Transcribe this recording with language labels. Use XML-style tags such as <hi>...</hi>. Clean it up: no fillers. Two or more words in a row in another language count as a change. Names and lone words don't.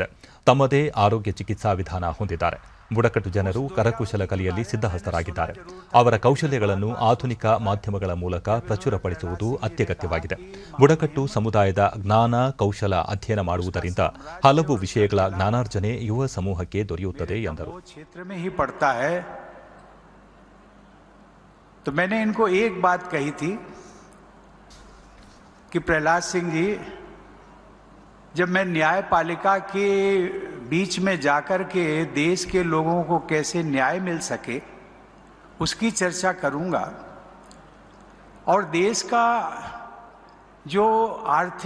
<kn>ತಮ್ಮದೇ ಆರೋಗ್ಯ ಚಿಕಿತ್ಸಾ ವಿಧಾನ ಹೊಂದಿದ್ದಾರೆ. ಬುಡಕಟ್ಟು ಜನರು ಕರಕುಶಲ ಕಲೆಯಲ್ಲಿ ಸಿದ್ಧಹಸ್ತರಾಗಿದ್ದಾರೆ. ಅವರ ಕೌಶಲ್ಯಗಳನ್ನು ಆಧುನಿಕ ಮಾಧ್ಯಮಗಳ ಮೂಲಕ ಪ್ರಚುರಪಡಿಸುವುದು ಅತ್ಯಗತ್ಯವಾಗಿದೆ. ಬುಡಕಟ್ಟು ಸಮುದಾಯದ ಜ್ಞಾನ, ಕೌಶಲ ಅಧ್ಯಯನ ಮಾಡುವುದರಿಂದ ಹಲವು ವಿಷಯಗಳ ಜ್ಞಾನಾರ್ಜನೆ ಯುವ ಸಮೂಹಕ್ಕೆ ದೊರೆಯುತ್ತದೆ ಎಂದರು.</kn> <hi>तो मैंने इनको एक बात कही थी कि प्रहलाद सिंह जी, जब मैं न्यायपालिका के बीच में जाकर के देश के लोगों को कैसे न्याय मिल सके उसकी चर्चा करूंगा, और देश का जो आर्थिक</hi>